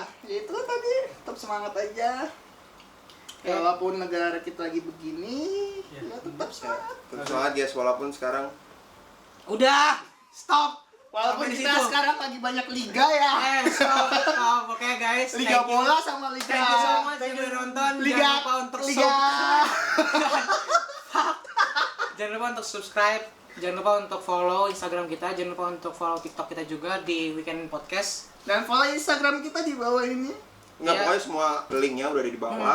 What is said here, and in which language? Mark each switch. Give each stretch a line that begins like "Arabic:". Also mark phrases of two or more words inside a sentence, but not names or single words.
Indonesian: Ya itu tadi, tetap semangat aja. Ya, walaupun negara kita lagi begini, ya tetap semangat. Terus semangat guys, walaupun sekarang Udah, stop. Walaupun Sampai di kita situ. sekarang lagi banyak liga ya. Stop. Oke guys. Liga
English: thank you.
Indonesian: bola sama liga.
English: Thank you so much
Indonesian: yang udah nonton. Liga. Jangan lupa untuk Liga. Jangan lupa untuk subscribe. Jangan lupa untuk follow Instagram kita. Jangan lupa untuk follow TikTok kita juga di Weekend Podcast. Dan follow Instagram kita di bawah ini. nggak Iya. pokoknya semua linknya udah ada di bawah.